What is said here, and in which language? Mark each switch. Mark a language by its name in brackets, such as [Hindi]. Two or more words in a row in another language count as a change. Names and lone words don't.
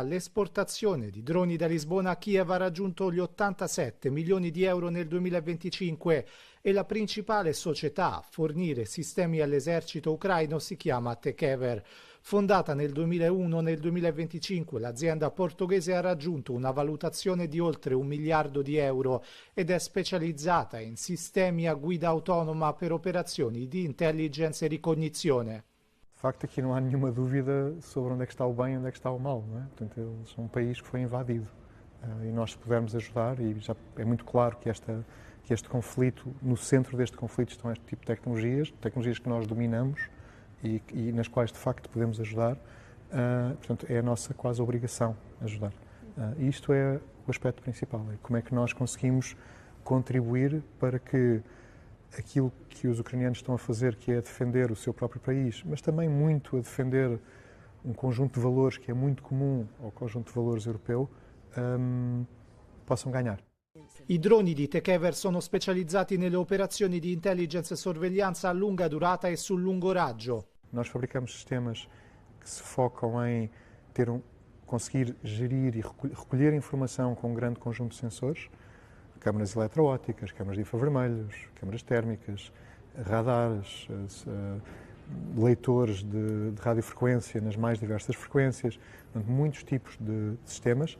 [Italian] L'esportazione di droni da Lisbona a Kiev ha raggiunto gli 87 milioni di euro nel 2025 e la principale società a fornire sistemi all'esercito ucraino si chiama Tekever. Fondata nel 2001, nel 2025 l'azienda portoghese ha raggiunto una valutazione di oltre 1 miliardo di euro ed è specializzata in sistemi a guida autonoma per operazioni di intelligence e ricognizione. [Portuguese] De facto, aqui não há nenhuma dúvida sobre onde é que está o bem e onde é que está o mal, não é? Portanto, eles são um país que foi invadido e nós pudermos ajudar, e já é muito claro que este conflito, no centro deste conflito estão este tipo de tecnologias que nós dominamos e nas quais de facto podemos ajudar, portanto é a nossa quase obrigação ajudar. E isto é o aspecto principal, é como é que nós conseguimos contribuir para que aquilo que os ucranianos estão a fazer, que é defender o seu próprio país, mas também muito a defender um conjunto de valores que é muito comum ao conjunto de valores europeu, possam ganhar. [Italian] I droni di Tekever sono specializzati nelle operazioni di intelligence e sorveglianza a lunga durata e sul lungo raggio. [Portuguese] Nós fabricamos sistemas que se focam em conseguir gerir e recolher informação com um grande conjunto de sensores, câmaras eletroópticas, câmaras de infravermelhos, câmaras térmicas, radares, leitores de radiofrequência nas mais diversas frequências, portanto, muitos tipos de sistemas.